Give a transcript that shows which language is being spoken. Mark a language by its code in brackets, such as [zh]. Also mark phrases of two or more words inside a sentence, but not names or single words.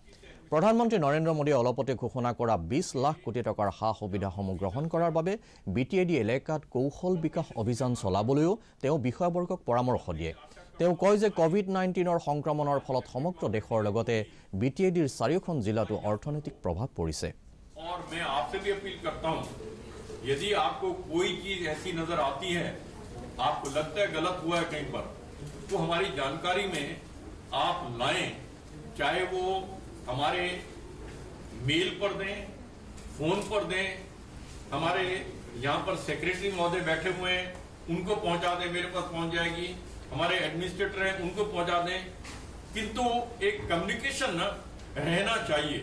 [as] প্ৰধানমন্ত্ৰী নৰেন্দ্ৰ মোদীয়ে অলপতে ঘোষণা কৰা 20 লাখ কোটি টকাৰ সা-সুবিধাসমূহ গ্ৰহণ কৰাৰ বাবে BTAD এলেকাত কৌশল বিকাশ অভিযান চলাবলৈও তেওঁ বিষয়াবৰ্গক পৰামৰ্শ দিয়ে। তেওঁ কয় যে কোভিড-19ৰ সংক্ৰমণৰ ফলত সমগ্ৰ দেশৰ লগতে BTADৰ চাৰিওখন জিলাতো অৰ্থনৈতিক প্ৰভাৱ পৰিছে। [hi] और मैं आपसे भी अपील करता हूं, यदि आपको कोई चीज ऐसी नजर आती है, आपको लगता है गलत हुआ है कहीं पर, तो हमारी जानकारी में आप लाएं, चाहे वो हमारे मेल पर दें, फोन पर दें, हमारे यहाँ पर सेक्रेटरी महोदय बैठे हुए हैं, उनको पहुंचा दें, मेरे पास पहुंच जाएगी, हमारे एडमिनिस्ट्रेटर हैं उनको पहुंचा दें, किंतु एक कम्युनिकेशन रहना चाहिए।